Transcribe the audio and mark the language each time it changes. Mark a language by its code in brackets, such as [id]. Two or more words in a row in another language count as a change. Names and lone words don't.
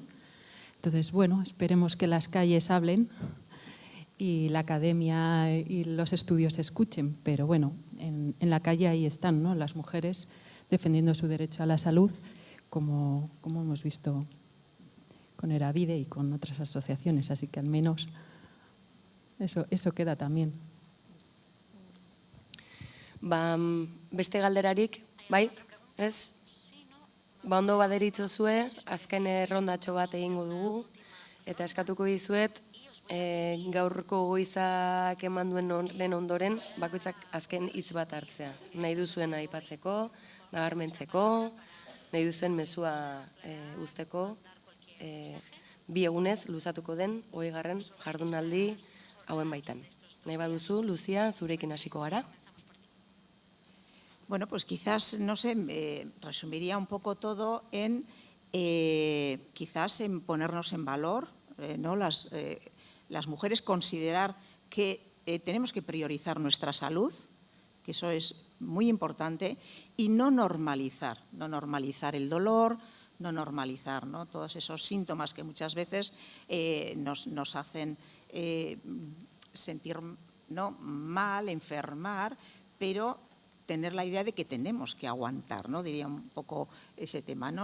[es] Entonces, bueno, esperemos que las calles hablen y la academia y los estudios se escuchen, pero bueno, en la calle ahí están, ¿no?, las mujeres defendiendo su derecho a la salud, como hemos visto con Eravide y con otras asociaciones, así que al menos eso queda también. [eu] Beste galderarik, bai, ez? Ondo baderitzozue, azken errondatxo bat egingo dugu, eta eskatuko dizuet, gaurko goizak eman duen lehen ondoren, bakoitzak azken hitz bat hartzea. Nahi duzuen aipatzeko, nabarmentzeko, nahi duzuen mezua uzteko, 2 egunez luzatuko den 20. jardunaldi hauen baitan. Nahi baduzu, Lucía, zurekin hasiko gara. [es] Bueno, pues quizás, no sé, resumiría un poco todo en quizás en ponernos en valor, ¿no?, las mujeres, considerar que tenemos que priorizar nuestra salud, que eso es muy importante, y no normalizar el dolor, no normalizar, ¿no?, todos esos síntomas que muchas veces nos hacen sentir, ¿no?, mal, enfermar, pero tener la idea de que tenemos que aguantar, ¿no?, diría un poco ese tema, ¿no?